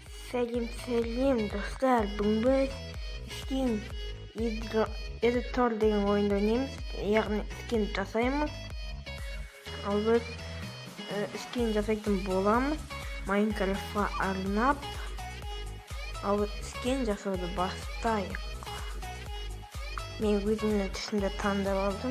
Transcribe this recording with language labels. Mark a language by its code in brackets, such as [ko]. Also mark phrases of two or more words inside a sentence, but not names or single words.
[kk] Selim dostlar. Bugün biz [en] skin editor [kk] деген oyunda oynayımız. Яғни skin жасаймыз. Ал біз skin жасайтын боламыз. Minecraft'a арнап. Ал біз skin жасауды бастайық. Мен өзімнің түсімді таңдап алдым.